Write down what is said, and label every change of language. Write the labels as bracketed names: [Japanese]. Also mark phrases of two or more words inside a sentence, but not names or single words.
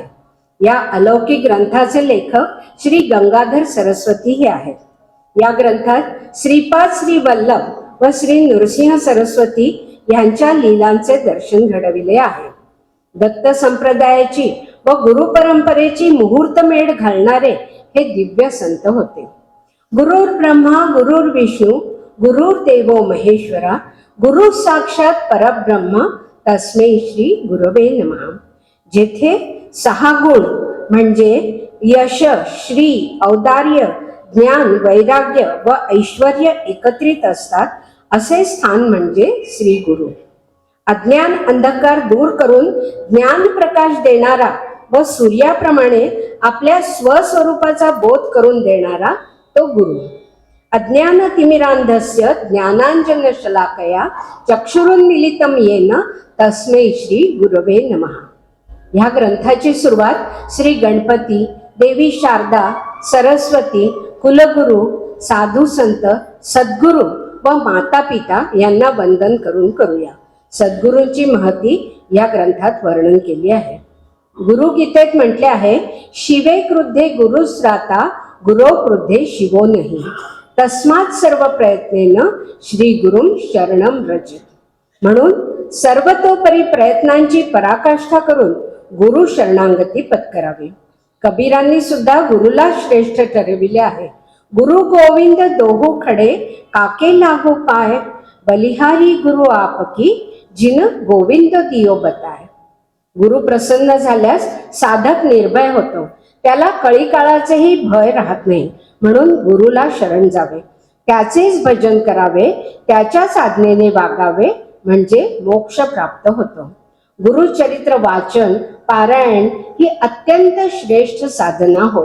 [Marathi] या अलौकिक ग्रंथाचे लेखक श्री गंगाधर सरस्वती हे आहेत. या ग्रंथात श्रीपाद श्री वल्लभ व श्री नृसिंह सरस्वती यांच्या लीलांचे दर्शन घडविले आहे. दत्त संप्रदायाची व गुरु परंपरेची मुहूर्तमेढ घालणारे हे दिव्य संत होते. [Sanskrit] गुरुर ब्रह्मा गुरुर विष्णू गुरुर देवो महेश्वरा, गुरु साक्षात परब्रह्म तस्मै श्री गुरवे नमः. [Marathi] जेथे 6 गुण म्हणजे यश, श्री, औदार्य, ज्ञान, वैराग्य व ऐश्वर्य एकत्रित असतात असे स्थान म्हणजे श्री गुरु. अज्ञान अंधकार दूर करून ज्ञान प्रकाश देणारा व सूर्याप्रमाणे आपल्या स्वस्वरूपाचा बोध करून देणारा तो गुरु. [Sanskrit] अज्ञान तिमिरांधस्य ज्ञानांजन शलाकया चक्षुरुन्मीलितं येन तस्मै श्री गुरवे नमः. [Marathi] ह्या ग्रंथाची सुरुवात श्री गणपती, देवी शारदा, सरस्वती, कुलगुरू, साधू संत, सद्गुरू व माता पिता यांना वंदन करून करूया. सद्गुरूंची महती या ग्रंथात वर्णन केली आहे. गुरुगीतेत म्हटले आहे, [Sanskrit] शिवे क्रुद्धे गुरुस्राता गुरो क्रुद्धे शिवो नाही, तस्मात सर्व प्रयत्नेन श्री गुरुम शरणम व्रज. [Marathi] म्हणून सर्वतोपरी प्रयत्नांची पराकाष्ठा करून गुरु शरणांगती पत्करावी. कबीरांनी सुद्धा गुरुला श्रेष्ठ ठरविले आहे. [Hindi] गुरु गोविंद दोहो खडे काके लागो पाय, बलिहारी गुरु आपकी जिन गोविंद दियो बताय. [Marathi] गुरु प्रसन्न झाल्यास साधक निर्भय होतो. त्याला कळी काळाचेही भय राहत नाही. म्हणून गुरुला शरण जावे, त्याचेच भजन करावे, त्याच्याच आज्ञेने वागावे म्हणजे मोक्ष प्राप्त होतो. गुरुचरित्र वाचन पारायण ही अत्यंत श्रेष्ठ साधना होय.